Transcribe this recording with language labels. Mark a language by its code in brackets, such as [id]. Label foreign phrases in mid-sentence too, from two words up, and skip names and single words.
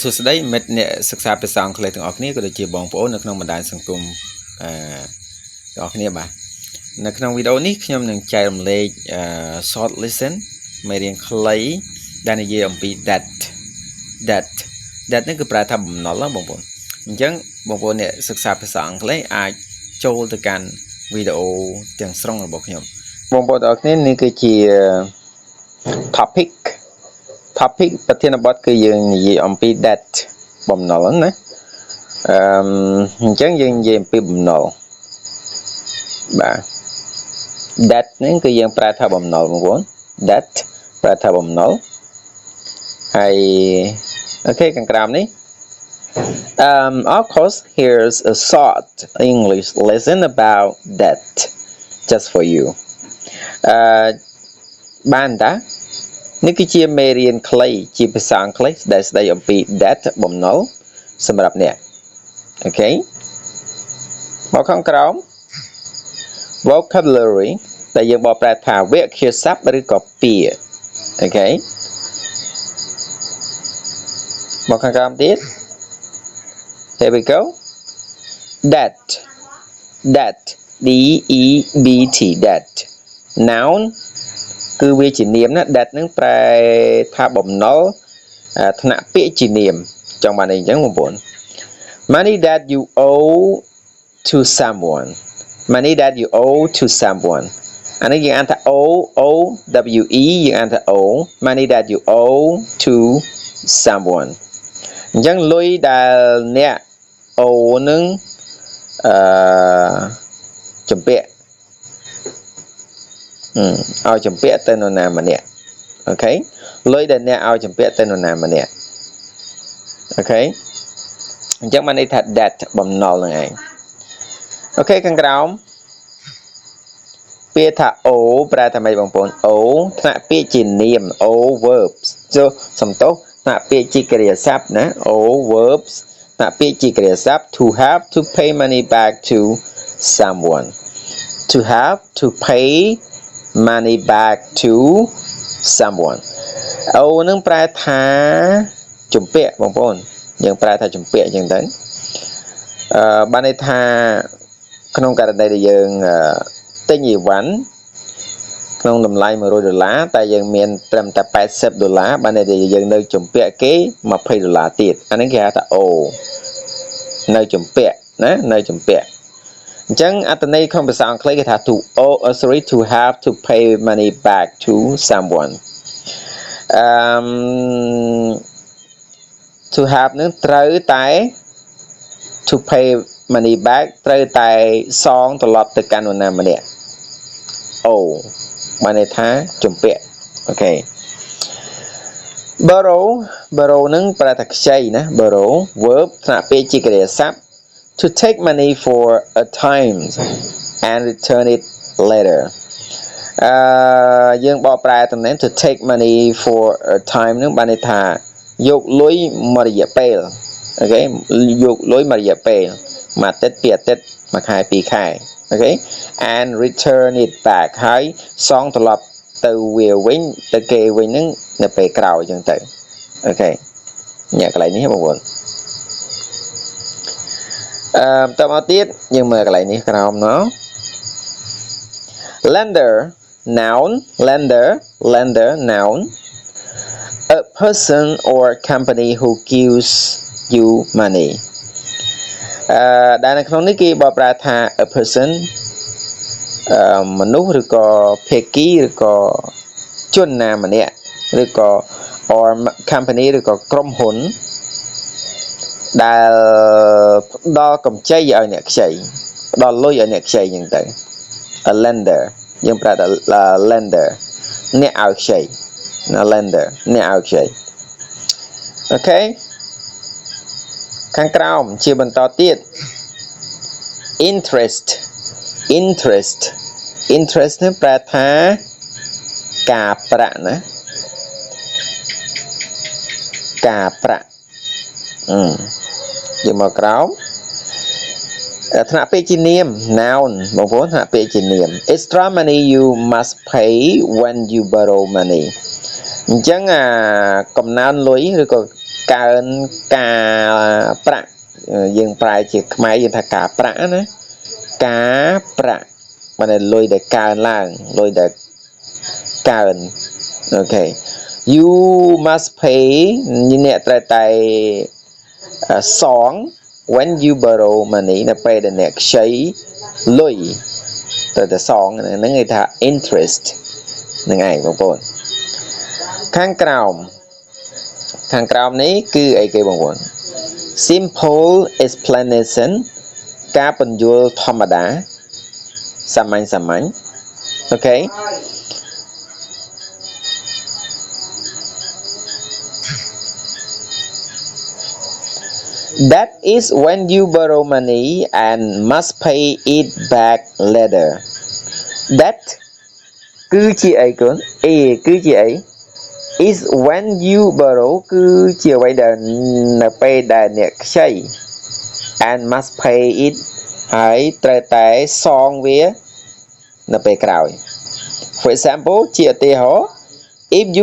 [km] សួស្តីមិត្តអ្នកសិក្សាភាសាអង់គ្លេសទាំងអស់គ្នាក៏ដូចជាបងប្អូននៅក្នុងបណ្ដាញសង្គមទាំងអស់គ្នាបាទនៅក្នុងវីដេអូនេះខ្ញុំនឹងចែករំលែក [en] short lesson [km] មេរៀនខ្លីដែលនិយាយអំពី that នេះគឺប្រែថាបំណុលណាបងប្អូនអញ្ចឹងបងប្អូនអ្នកសិក្សាភាសាអង់គ្លេសអាចចូលទៅកាន់ វីដេអូទាំងស្រុងរបស់ខ្ញុំបងប្អូនទាំងអស់គ្នានេះគឺជា topic ប្រធានបទ គឺយើងនិយាយអំពី that បំណុលណាអញ្ចឹងយើងនិយាយអំពីបំណុលបាទ that នេះគឺយើងប្រែថាបំណុលបងប្អូន that ប្រែថាបំណុលហើយអូខេខាងក្រោមនេះ [en] of course here's a short English lesson about that just for you [km] បានតានេះគឺជាមេរៀនខ្លីជាភាសាអង់គ្លេសដែលស្ដីអំពី that បំណុលសម្រាប់អ្នកអូខេមកខាងក្រោម vocabulary ដែលយើងបកប្រែថាវាក្យសព្ទឬក៏ពាក្យអូខេ មកខាងក្រោមទៀត [en] here we go that D E B T that noun [km] គឺវាជានាមណា that នឹងប្រែថាបំណុលថ្នាក់ពាក្យជានាមចង់បានអីចឹងបងប្អូន [en] money that you owe to someone [km] អានេះយើងអានថា [en] O W E [km] យើងអានថា [en] O money that you owe to someone [km] អញ្ចឹងលុយដែលអ្នក O នឹង ជំពាក់ឲ្យជំពាក់ទៅនរណាម្នាក់អូខេលុយដែលអ្នកឲ្យជំពាក់ទៅនរណាម្នាក់អូខេអញ្ចឹងបានន័យថា that បំណុលហ្នឹងឯងអូខេខាងក្រោម ពាក្យថា O ប្រែថាម៉េចបងប្អូន O ថ្នាក់ពាក្យជានាម [en] O verbs [km] សំទោសថ្នាក់ពាក្យជាគ្រាសព្ទណា [en] O verbs [km] ថ្នាក់ពាក្យជាគ្រាសព្ទ [en] to have to pay money back to someone to have to pay money back to someone [km] អូនឹងប្រែថាជំពាក់បងប្អូនយើងប្រែថាជំពាក់អញ្ចឹងទៅបានន័យថាក្នុងករ ណីដែលយើងទិញអីវ៉ាន់ក្នុងតម្លៃ$100តែយើងមានត្រឹមតែ$80បានន័យថាយើងនៅជំពាក់គេ$20ទៀតអានេះគេហៅថាអូនៅជំពាក់ណានៅជំពាក់អញ្ចឹងអត្ថន័យក្នុងភាសាអង់គ្លេសគេថា [en] to have to pay money back to someone to have [km] នឹងត្រូវតែ [en] to pay money back [km] ត្រូវតែសងត្រឡប់ទៅកាន់នរណាម្នាក់អូបានន័យថាជំពាក់អូខេ [en] borrow [km] នឹងប្រែថាខ្ចីណា [en] borrow verb [km] ថ្នាក់ពាក្យជាគ្រាសព្ទ [en] to take money for a time and return it later [km] យើងបកប្រែតំណែង [en] to take money for a time [km] នឹងបានន័យថាយកលុយមួយរយៈពេលអូខេយកលុយមួយរយៈពេលមួយអាទិត្យពីរអាទិត្យមួយខែពីរខែអូខេ [en] and return it back [km] ហើយសងត្រឡប់ទៅវាវិញទៅគេវិញនឹងនៅពេលក្រោយអញ្ចឹងទៅអូខេញ៉ាកន្លែងនេះបងប្អូន តមកទៀតយើងមើលកន្លែងនេះក្រោមណោះ [en] lender noun a person or company who gives you money [km] ដែលនៅក្នុងនេះគេបកប្រែថា [en] a person [km] មនុស្សឬក៏ភាគីឬក៏ជនណាម្នាក់ឬក៏ [en] or company [km] ឬក៏ក្រុមហ៊ុនដែលផ្ដល់កម្ចីឲ្យអ្នកខ្ចីផ្ដល់លុយឲ្យអ្នកខ្ចីអញ្ចឹងទៅ [en] a lender [km] យើងប្រើថា lender អ្នកឲ្យខ្ចីណា lender អ្នកឲ្យខ្ចីអូខេ ខាងក្រោមជាបន្តទៀត interest នេះប្រែថាការប្រាក់ណាការប្រាក់យកមកក្រោមថ្នាក់ពាក្យជានាម noun បងប្អូនថ្នាក់ពាក្យជានាម extra [en] money you must pay when you borrow money [km] អញ្ចឹងកំណើនលុយឬក៏កើនការប្រាក់យើងប្រែជាខ្មែរយើងថាការប្រាក់ណាការប្រា ក់បានលុយដែលកើនឡើងលុយដែលកើនអូខេ [en] you must pay [km] អ្នកត្រូវ តែសង [en] when you borrow money [km] នៅពេលដែលអ្នកខ្ចីលុយ ត្រូវតែសងហ្នឹងគេថា interest ហ្នឹងឯងបងប្អូនខាងក្រោមនេះគឺអីគេបងប្អូន [en] simple explanation [km] ការពន្យល់ធម្មតាសាមញ្ញអូខេ [en] That is when you borrow money and must pay it back later. [km] That គឺជាអីកូន A គឺជាអី [en] is when you borrow [km] គឺជាអ្វីដែលនៅពេលដែលអ្នកខ្ចី [en] and must pay it [km] ហើយត្រូវតែសងវានៅពេលក្រោយ [en] For example [km] ជាឧទាហរណ៍ [en] if you